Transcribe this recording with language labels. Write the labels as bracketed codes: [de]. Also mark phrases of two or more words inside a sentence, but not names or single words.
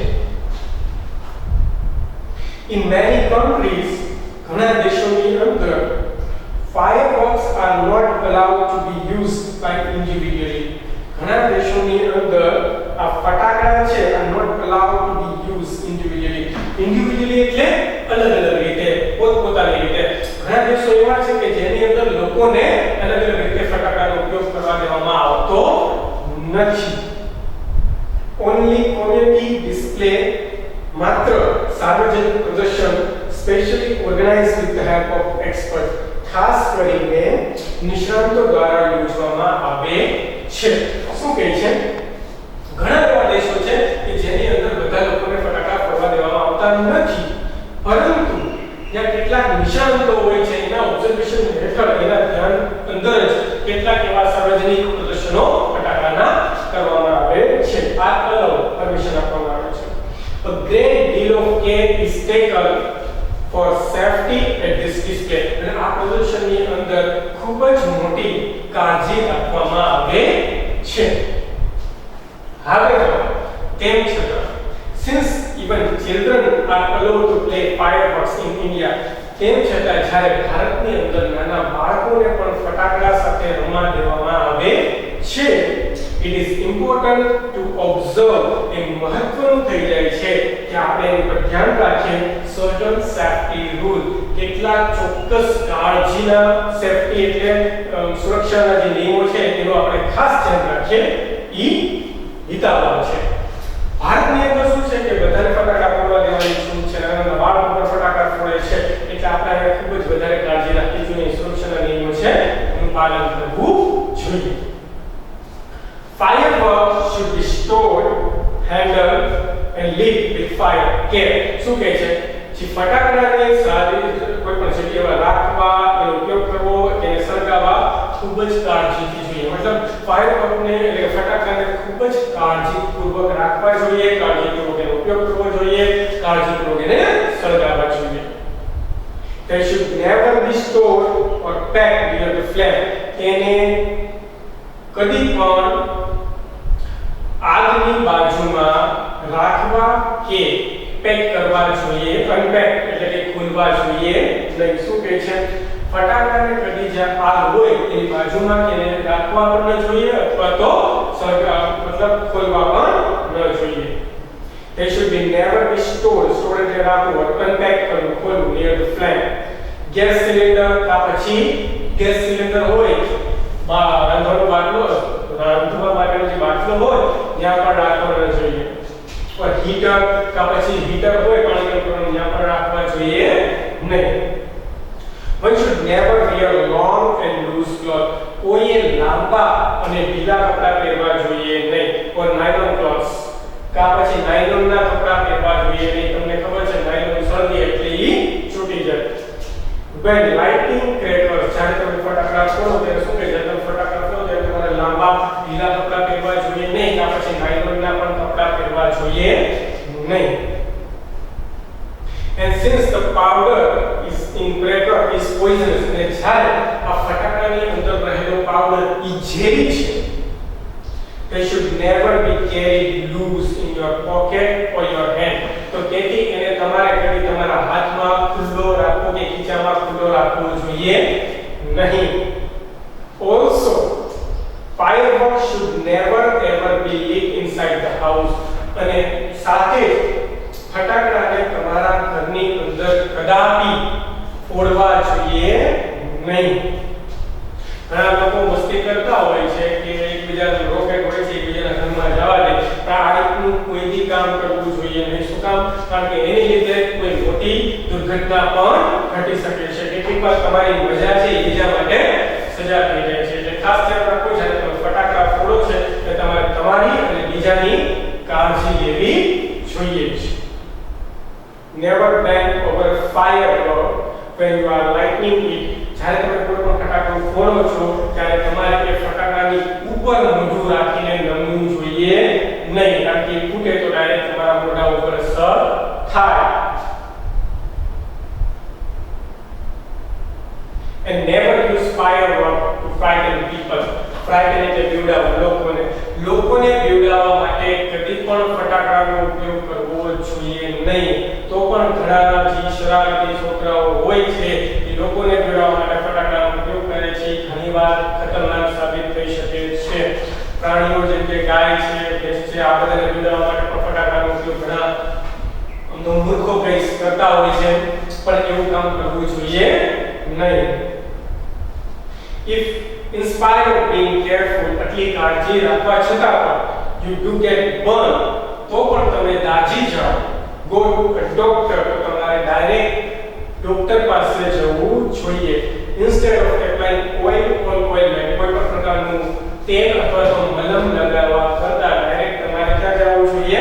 [en] In many countries, [gu] ઘણા દેશોની અંદર [en] fireworks are not allowed to be used by individually. [gu] ઘણા દેશોની અંદર આ ફટાકડા છે [en] are not allowed to be used individually. [gu] Individually એટલે અલગ-અલગ રીતે, પોતપોતાની રીતે. ઘણા દેશો એવા છે કે જેની અંદર લોકોને અલગ-અલગ રીતે ફટાકડાનો ઉપયોગ કરવા દેવામાં આવતો નથી. [en] Only community display, [gu] માત્ર સાર્વજનિક પ્રદર્શન, [en] specially organized with the help of experts, [gu] ખાસ કરીને નિષ્ણાતો દ્વારા યોજવામાં આવે છે. શું કહે છે? ઘણા એવા દેશો છે કે જેની અંદર બધા લોકોને ફટાકડા ફોડવા દેવામાં આવતા નથી, પરંતુ ત્યાં કેટલાક નિષ્ણાતો હોય છે એના ઓબ્ઝર્વેશન હેઠળ એના ધ્યાન અંદર જ કેટલાક એવા સાર્વજનિક પ્રદર્શનો ફટાકડાના કરવામાં આવે છે. આ પરમિશન આપવામાં આવે છે. [en] A great deal of care is taken for safety at this display. [gu] અને આ પ્રદર્શનની અંદર ખૂબ જ મોટી કાળજી રાખવામાં આવે છે. However, તેમ છતાં, [en] since even children are allowed to play fireworks in India, [gu] તેમ છતાં જ્યારે ભારતની અંદર નાના બાળકોને પણ ફટાકડા સાથે રમવા દેવામાં આવે છે, [en] it is important to observe. [gu] એ મહત્વનું થઈ જાય છે કે આપણે એની પર ધ્યાન રાખીએ [en] certain safety rule. [gu] કેટલાક ચોક્કસ કાળજીના સેફટી એટલે સુરક્ષાના જે નિયમો છે એનો આપણે ખાસ ધ્યાન રાખીએ ઈ હિતાવહ છે. ભારતની અંદર શું છે કે બધાને ફટાકડા ફોડવા દેવાની છૂટ છે, નાના બાળકો પર ફટાકડા ફોડે છે, એટલે આપણે ખૂબ જ વધારે કાળજી રાખવી જોઈએ. સુરક્ષાના નિયમો છે એનું પાલન કરવું જોઈએ. [en] Fireworks should be stored, handled and lit with fire care. [gu] શું કહે છે? જે ફટાકડાને સારી કોઈ પણ જગ્યાએ રાખવા, એનો ઉપયોગ કરવો, તેને સળગાવવા ખૂબ જ કાળજીથી જોઈએ. મતલબ ફાયરવર્કને એટલે ફટાકડાને ખૂબ જ કાળજીપૂર્વક રાખવા જોઈએ, કાળજીપૂર્વક એનો ઉપયોગ કરવો જોઈએ, કાળજીપૂર્વક એને સળગાવવા જોઈએ. [en] They should never be stored or packed near the flame. [gu] એને કદી પણ આગની બાજુમાં રાખવા કે પેક કરવા જોઈએ, અનપેક એટલે કે ખોલવા જોઈએ નહીં. શું કહે છે? ફટાકડાને કદી જ્યાં આગ હોય એની બાજુમાં કે રાખવા પણ ન જોઈએ અથવા તો મતલબ ખોલવા પણ ન જોઈએ. [en] They should be never be stored [gu] એટલે રાખવું, અનપેક કરવું, ખોલવું [en] near the flame. [gu] ગેસ સિલિન્ડર કા પછી ગેસ સિલિન્ડર હોય, રાંધવાનો બાટલો, રાંધવા માટેનો જે બાટલો હોય ત્યાં પણ રાખવો ન જોઈએ. [hi] और हीटर का [gu] પછી હીટર હોય પાણી ગરમ કરવાનું ત્યાં પણ રાખવા જોઈએ નહીં. [en] One should never wear long and loose cloth. [gu] કોઈએ લાંબા અને ઢીલા કપડા પહેરવા જોઈએ નહીં. [en] or nylon clothes [gu] કા પછી નાયલોનના કપડા પહેરવા જોઈએ નહીં. તમને ખબર છે નાયલોન સળગે એટલે ઈ છૂટી જાય. [en] When lighting crackers, [gu] જ્યારે તમે ફટાકડા ફોડો ત્યારે શું કહે છે? તમે ફટાકડા ફોડો ત્યારે તમારે લાંબા ઢીલા કપડા પહેરવા જોઈએ નહીં, કા પછી નાયલોનના પણ કપડા પહેરવા જોઈએ નહીં. [en] And since the powder is in cracker is poisonous, [gu] અને જ્યારે આ ફટાકડાની અંદર રહેલો પાવડર ઈ ઝેરી છે, [en] they should never be carried loose in your pocket or your hand. [gu] તો તેથી એને તમારે કદી તમારા હાથમાં ખુલ્લો રાખવો કે ખીચામાં ખુલ્લો રાખવો જોઈએ નહીં. [en] Also, fireworks should never ever be lit inside the house. [gu] અને સાથે ફટાકડાને તમારા ઘરની અંદર કદાપી ફોડવા જોઈએ નહીં. ઘણા લોકો મસ્તી કરતા હોય છે કે એકબીજાને રોકેટ હોય છે એકબીજાના ઘરમાં જવા દે, પણ આ રીતનું કોઈ બી કામ કરવું જોઈએ નહીં. શું કામ? કારણ કે એની લીધે કોઈ મોટી દુર્ઘટના પણ ઘટી શકે છે. કેટલીકવાર તમારી મજા છે એ બીજા માટે સજા થઈ જાય છે. એટલે ખાસ ધ્યાન રાખવું જ્યારે તમે ફટાકડા ફોડો છે કે તમારે તમારી અને બીજાની કાળજી લેવી જોઈએ. [en] Never bang over firework when you are lighting it. [gu] જ્યારે તમે કોઈ પણ ફટાકડો ફોડો છો ત્યારે તમારે એ ફટાકડાની ઉપર મોઢું રાખીને નમવું જોઈએ નહીં, કારણ કે ફૂટે તો ડાયરેક્ટ તમારા મોઢા ઉપર અસર થાય. [en] And never use firework to frighten people. [gu] Frighten એટલે બીવડાવવું, લોકોને બીવડાવવા માટે કદી પણ ફટાકડાનો ઉપયોગ કરવો જોઈએ નહીં. તો પણ ઘણા જે શરારતી છોકરાઓ હોય છે એ લોકોને બીવડાવવા માટે ફટાકડાનો ઉપયોગ કરે છે. ઘણીવાર ખતરનાક સાબિત થઈ શકે છે. પ્રાણીઓ જેમ કે ગાય છે, ભેંસ છે, આ બધાને બીવડાવવા માટે પણ ફટાકડાનો ઉપયોગ ઘણા મૂર્ખો કરતા હોય છે, પણ એવું કામ કરવું જોઈએ નહીં. [en] If in spite of being careful, [gu] આટલી કાળજી રાખવા છતાં પણ [en] you do get burned, [gu] તો પણ તમે દાજી જાઓ, [en] go to a doctor, [gu] તો તમારે ડાયરેક્ટ ડોક્ટર પાસે જવું જોઈએ. [en] Instead of applying oil or ointment, [gu] કોઈ પણ પ્રકારનું તેલ અથવા તો મલમ લગાવવા કરતા ડાયરેક્ટ તમારે ક્યાં જવું જોઈએ?